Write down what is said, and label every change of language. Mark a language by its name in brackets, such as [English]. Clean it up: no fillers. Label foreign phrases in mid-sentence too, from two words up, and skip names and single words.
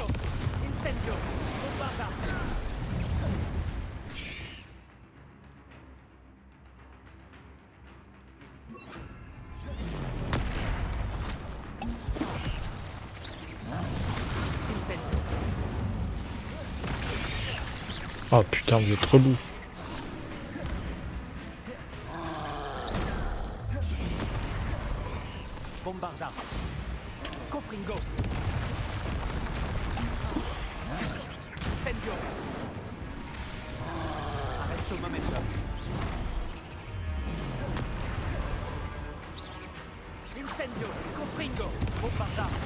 [Latin] Incendio. Bombarda. Incendio. [French] Oh putain, vous êtes relou. [Latin] Bombarda. Confringo. Incendio. Arresto momentum. Incendio. Confringo. Bombarda.